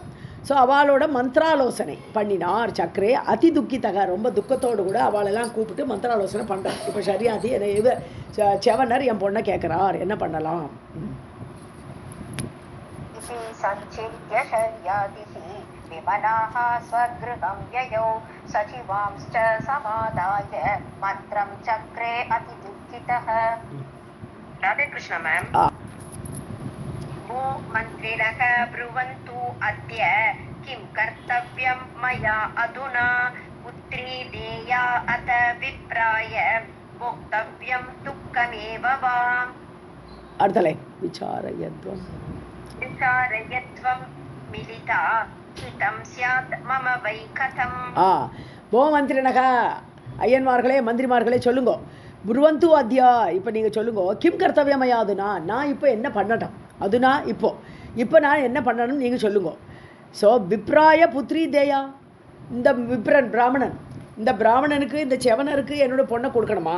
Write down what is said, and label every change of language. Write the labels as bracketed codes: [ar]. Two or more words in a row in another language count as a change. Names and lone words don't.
[ta] ஸோ அவளோட மந்திராலோசனை பண்ணினார். [sa] चक्रे अतिदुःखितः, [ta] ரொம்ப துக்கத்தோடு கூட அவளெல்லாம் கூப்பிட்டு மந்திராலோசனை பண்ணுறார். இப்போ ஷரியாதி இது செவனர் என் பொண்ணை கேட்குறார், என்ன பண்ணலாம்? [sa] विमनाः स्वगृहं ययौ सचिवांश्च समादाय मन्त्रं चक्रे अतिदुःखितः. राधे कृष्ण मैम. वो मन्त्रिणः ब्रुवन्तु अद्य किं कर्तव्यं मया अधुना पुत्री देया अत विप्राय भोक्तव्यं दुःखमेव वा. अर्थले विचारयध्वं मिलिता हितं स्यात् मम वै कथम्. भो मन्त्रिणः [ta] ஐயன்மார்களே மந்திரிமார்களே சொல்லுங்கோ. [sa] ब्रुवन्तु अद्य [ta] இப்போ நீங்கள் சொல்லுங்கோ. [sa] किं कर्तव्यं मया अधुना [ta] நான் இப்போ என்ன பண்ணட்டும் அதுனா இப்போ நான் என்ன பண்ணணும் நீங்கள் சொல்லுங்கோ. ஸோ [sa] विप्राय पुत्री देया, [ta] இந்த விப்ரன் பிராமணன், இந்த பிராமணனுக்கு இந்த செவனருக்கு என்னோட பொண்ணை கொடுக்கணுமா?